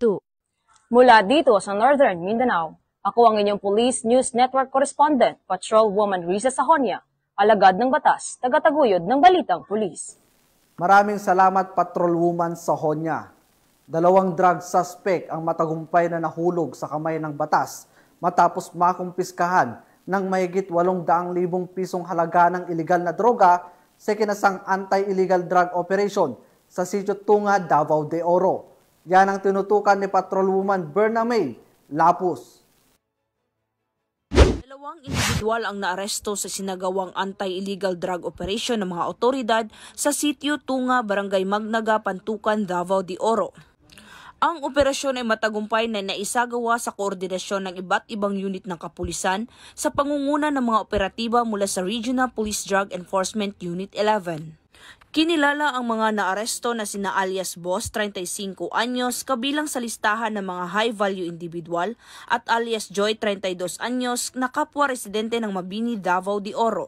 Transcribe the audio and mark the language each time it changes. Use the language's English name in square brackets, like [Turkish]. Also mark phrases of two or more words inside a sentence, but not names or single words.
[Filipino] Mula dito sa Northern Mindanao, ako ang inyong Police News Network Correspondent, Patrolwoman Risa Sajonia, alagad ng batas, tagataguyod ng Balitang Pulis. Maraming salamat Patrolwoman Sajonia. 2 drug suspect ang matagumpay na nahulog sa kamay ng batas matapos makumpiskahan ng mahigit 800,000 pisong halaga ng iligal na droga sa kinasang [English] anti-illegal drug operation [Filipino] sa Sitio Tunga, Davao de Oro. Yan ang tinutukan ni Patrolwoman Berna May Lapus. 2 individual ang naaresto sa sinagawang [English] anti-illegal drug operation [Filipino] ng mga otoridad sa Sitio Tunga, Barangay Magnaga, Pantukan, Davao de Oro. Ang operasyon ay matagumpay na naisagawa sa koordinasyon ng iba't ibang unit ng kapulisan sa pangunguna ng mga operatiba mula sa Regional Police Drug Enforcement Unit 11. Kinilala ang mga naaresto na sina alias Boss, 35 anyos, kabilang sa listahan ng mga [English] high-value individual, [Filipino] at alias Joy, 32 anyos, na kapwa residente ng Mabini, Davao de Oro.